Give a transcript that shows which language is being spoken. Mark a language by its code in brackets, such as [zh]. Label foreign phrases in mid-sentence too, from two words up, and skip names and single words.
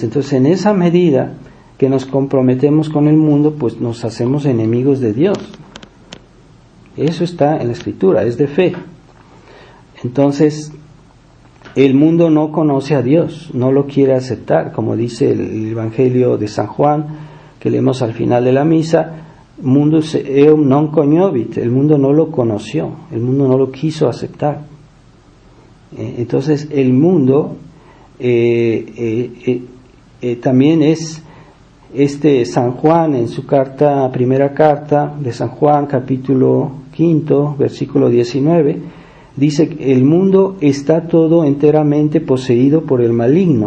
[es] Entonces, en esa medida que nos comprometemos con el mundo, pues nos hacemos enemigos de Dios. Eso está en la Escritura, es de fe. Entonces, el mundo no conoce a Dios, no lo quiere aceptar, como dice el Evangelio de San Juan, que leemos al final de la misa, [la] mundus eum non cognovit, [es] el mundo no lo conoció, el mundo no lo quiso aceptar. Entonces el mundo también es San Juan en su primera carta de San Juan, capítulo 5, versículo 19, dice que el mundo está todo enteramente poseído por el maligno.